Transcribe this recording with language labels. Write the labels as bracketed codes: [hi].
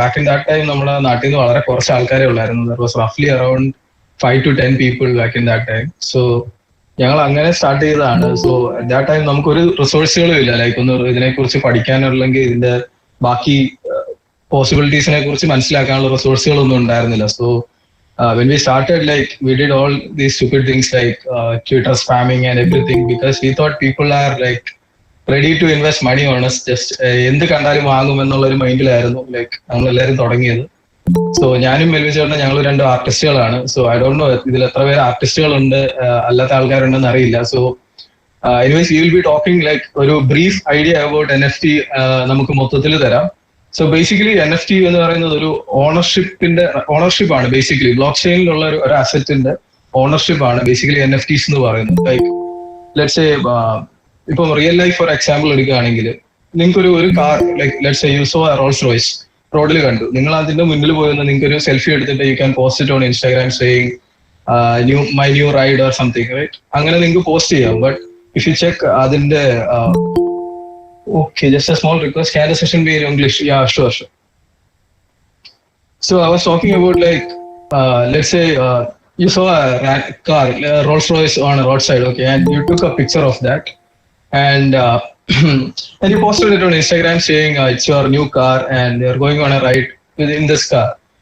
[en] back in that time [ml] നമ്മുടെ നാട്ടിൽ നിന്ന് വളരെ കുറച്ച് ആൾക്കാരെ ഉള്ളായിരുന്നു. [en] There was റഫ്ലി around 5 to 10 people back in that time. [ml] So ഞങ്ങൾ അങ്ങനെ സ്റ്റാർട്ട് ചെയ്തതാണ്. [en] so at that time [ml] നമുക്കൊരു റിസോഴ്സുകളും ഇല്ല, ലൈക്ക് ഒന്ന് ഇതിനെക്കുറിച്ച് പഠിക്കാനുള്ളെങ്കിൽ ഇതിന്റെ ബാക്കി പോസിബിലിറ്റീസിനെ കുറിച്ച് മനസ്സിലാക്കാനുള്ള റിസോഴ്സുകളൊന്നും ഉണ്ടായിരുന്നില്ല. [en] So when we started, like we did all these stupid things like Twitter spamming and everything, because we thought people are like ready to invest money on us. [ml] Just എന്ത് കണ്ടാലും വാങ്ങും എന്നുള്ള ഒരു മൈൻഡിലായിരുന്നു ലൈക്ക് നമ്മൾ എല്ലാവരും തുടങ്ങിയത്. സോ ഞാനും Melvin ചേട്ടനും ഞങ്ങൾ 2 ആർട്ടിസ്റ്റുകളാണ്. [en] so I don't know [ml] ഇതിൽ എത്ര പേര് ആർട്ടിസ്റ്റുകളുണ്ട്, അല്ലാത്ത ആൾക്കാരുണ്ടെന്ന് അറിയില്ല. [en] so anyways we will be talking like ഒരു brief idea about NFT [ml] നമുക്ക് മൊത്തത്തിൽ തരാം. സോ ബേസിക്കലി NFT എന്ന് പറയുന്നത് ഒരു ഓണർഷിപ്പാണ്. ബേസിക്കലി ബ്ലോക്ക് ചെയിനിലുള്ള ഒരു അസറ്റിന്റെ ഓണർഷിപ്പാണ് ബേസിക്കലി NFTs എന്ന് പറയുന്നത്. [en] like let's say ഇപ്പം real life for example എടുക്കുകയാണെങ്കിൽ നിങ്ങൾക്ക് ഒരു car like let's say you saw Rolls Royce റോഡിൽ കണ്ടു, [ml] നിങ്ങൾ അതിന്റെ മുന്നിൽ പോയി നിങ്ങൾക്ക് ഒരു സെൽഫി എടുത്തിട്ട് [en] You can post it on Instagram saying my new ride or something, right? [ml] അങ്ങനെ നിങ്ങൾക്ക് പോസ്റ്റ് ചെയ്യാം. [en] But if you check അതിന്റെ okay, just a small request, can the session be in English? Yeah, sure. So I was talking about like let's say you saw a car, Rolls Royce on a roadside, okay, and you took a picture of that and and you posted it on Instagram saying it's your new car and you're going on a ride in this car.